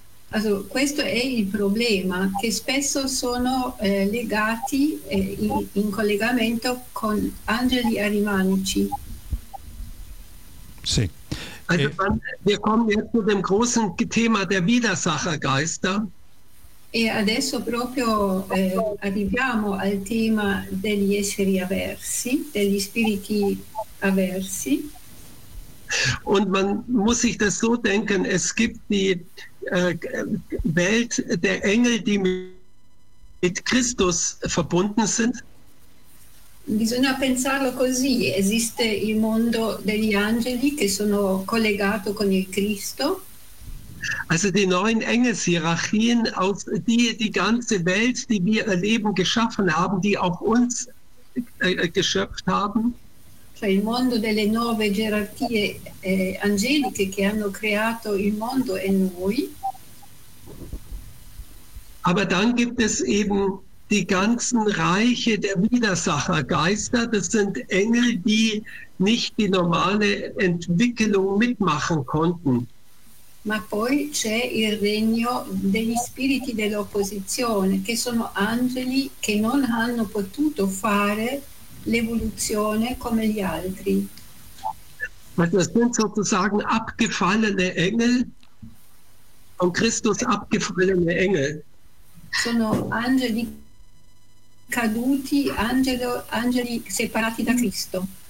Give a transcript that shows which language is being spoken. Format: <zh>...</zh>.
<it>Also questo è il problema, che spesso sono legati in collegamento con angeli arimanici. Sì.</it> <de>Also wir kommen jetzt zu dem großen Thema der Widersachergeister.</de> <it>E adesso proprio arriviamo al tema degli esseri avversi, degli spiriti avversi.</it> <de>Und man muss sich das so denken, es gibt die Welt der Engel, die mit Christus verbunden sind.</de> <it>Bisogna pensarlo così, esiste il mondo degli angeli che sono collegato con il Cristo.</it> <de>Also die neuen Engelshierarchien, aus die die ganze Welt, die wir erleben, geschaffen haben, die auch uns geschöpft haben.</de> <it>Cioè il mondo delle nuove gerarchie angeliche che hanno creato il mondo e noi.</it> <de>Aber dann gibt es eben die ganzen Reiche der Widersachergeister. Das sind Engel, die nicht die normale Entwicklung mitmachen konnten.</de> <it>Ma poi c'è il regno degli spiriti dell'opposizione, che sono angeli che non hanno potuto fare l'evoluzione come gli altri.</it> <de>Also sind sozusagen abgefallene Engel, von Christus abgefallene Engel.</de> <it>Sono angeli caduti, angeli separati da Cristo.</it>